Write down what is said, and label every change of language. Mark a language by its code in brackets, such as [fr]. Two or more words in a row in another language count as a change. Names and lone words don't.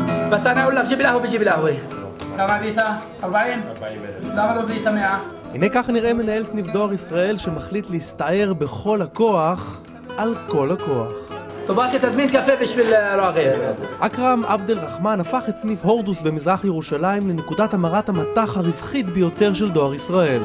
[ar] بس أنا أقول لك جيب القهوة بجيب القهوة. كم بيتا؟ 40? 40,000. [he] למה לא בית 100? הנה כך נראה מנהל סניף דואר ישראל שמחליט להסתער בכל הכוח על כל הכוח. טובאסי, תזמין קפה בשביל ראגב. אכרם עבד אל רחמן הפך את סניף הורדוס במזרח ירושלים לנקודת המרת המטח הרווחית ביותר של דואר ישראל.